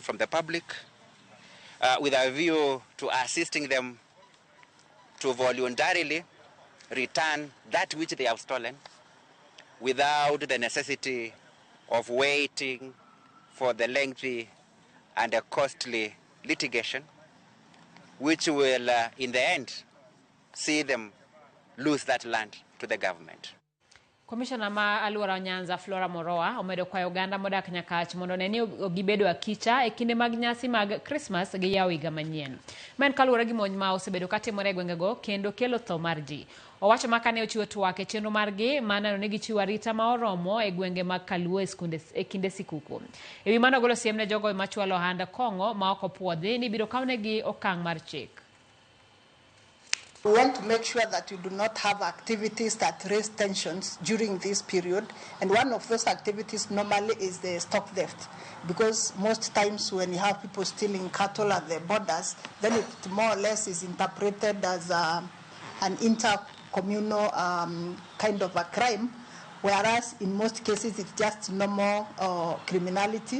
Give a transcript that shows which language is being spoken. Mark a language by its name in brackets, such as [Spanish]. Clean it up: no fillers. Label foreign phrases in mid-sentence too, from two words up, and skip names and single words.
[English] from the public, with a view to assisting them to voluntarily return that which they have stolen without the necessity of waiting for the lengthy and costly litigation, which will, in the end, see them lose that land to the government. [Luo (Kenya and Tanzania)] Commissioner ma Aluora Nyanza Flora Moroa omedo kwayo oganda modak Nyakach mondo neni gibedo akicha e kinde mag nyasi mag Christmas gi yawo higa manyien. Men kaluwore gi monj ma osebedo katimore e gwengego kendo kelo tho mar ji. Owacho ma kane ochiwo twak e chenro margi maneno ni gichiwo arita ma oromo e gwenge mag Kaluo e kinde sikuku. E wi mano golo siem ne jogo machwalo ohand kong'o ma ok opuodhi ni biro kawnegi okang' mar chik. [English] We want to make sure that we do not have activities that raise tensions during this period. And one of those activities normally is the stock theft. Because most times when you have people stealing cattle at the borders, then it more or less is interpreted as an intercommunal kind of a crime, whereas in most cases it's just normal criminality.